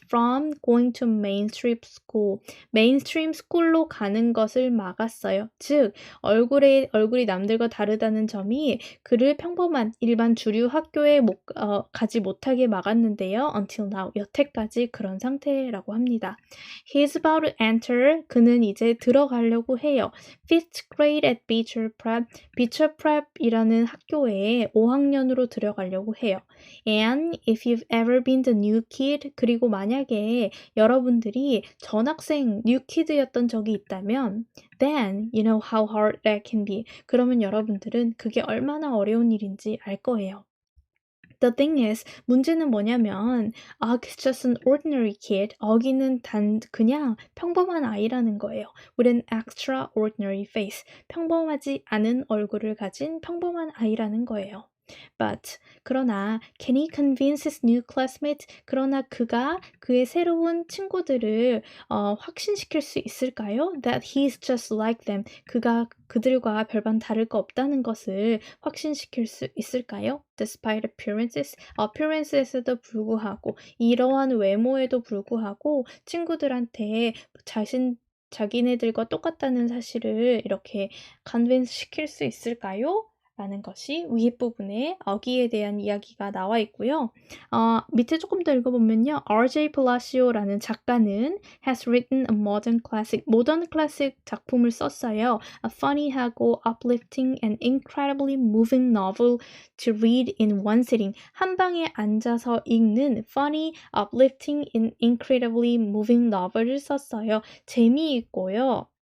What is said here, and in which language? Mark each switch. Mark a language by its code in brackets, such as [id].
[en] from going to mainstream school. [ko] mainstream school로 가는 것을 막았어요. 즉 얼굴이 남들과 다르다는 점이 그를 평범한 일반 주류 학교에 가지 못하게 막았는데요. until now, 여태까지 그런 상태라고 합니다. [en] He's about to enter. [ko] 그는 이제 들어가려고 해요. [en] 5th grade at Beecher Prep. [ko] Beecher Prep이라는 학교에 5학년으로 들어가려고 해요. [en] And if you've ever been the new kid, [ko] 그리고 만약에 여러분들이 전학생 new kid였던 적이 있다면 [en] then you know how hard that can be. [ko] 그러면 여러분들은 그게 얼마나 어려운 일인지 알 거예요. [en] The thing is, [ko] 문제는 뭐냐면 [en] Ug's just an ordinary kid. [ko] Ug이는 그냥 평범한 아이라는 거예요. [en] With an extraordinary face. [ko] 평범하지 않은 얼굴을 가진 평범한 아이라는 거예요. [en] But [ko] 그러나 [en] can he convince his new classmates? [ko] 그러나 그가 그의 새로운 친구들을 확신시킬 수 있을까요? [en] That he's just like them. [ko] 그가 그들과 별반 다를 거 없다는 것을 확신시킬 수 있을까요? [en] Despite appearance [ko] 에도 불구하고 이러한 외모에도 불구하고 친구들한테 자기네들과 똑같다는 사실을 이렇게 convince 시킬 수 있을까요? 라는 것이 위에 부분에 어기에 대한 이야기가 나와 있고요. 밑에 조금 더 읽어보면요. R.J. Palacio라는 작가는 [en] has written a modern classic, [ko] 모던 클래식 작품을 썼어요. [en] A funny하고 uplifting and incredibly moving novel to read in one sitting. [ko] 한 방에 앉아서 읽는 [en] funny, uplifting and incredibly moving novel [ko] 을 썼어요. 재미있고요.